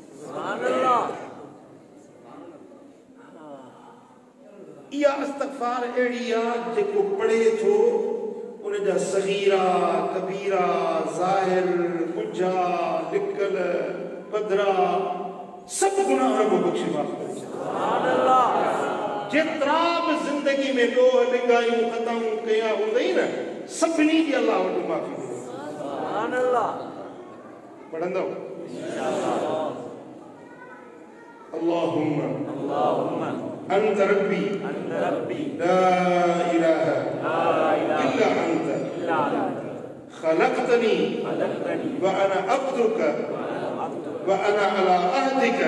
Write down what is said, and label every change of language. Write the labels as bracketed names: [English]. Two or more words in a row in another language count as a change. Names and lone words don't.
[Sindhi] इहा इस्तग़फ़ार अहिड़ी आहे जेको पढ़े थो उन जा सगीरा कबीरा ज़ाहिर बुझा लिकल पधरा सभु गुनाह को बख़्शे माफ़ करे छॾे। जेतिरा बि ज़िंदगी में ॾोह ॾिंगायूं ख़ताऊं कया हूंदई न सभिनी जी अल्लाह वटि माफ़ी घुरे। [Arabic] पढ़ंदव اللهم أنت ربي لا إله إلا أنت خلقتني وأنا عبدك وأنا على عهدك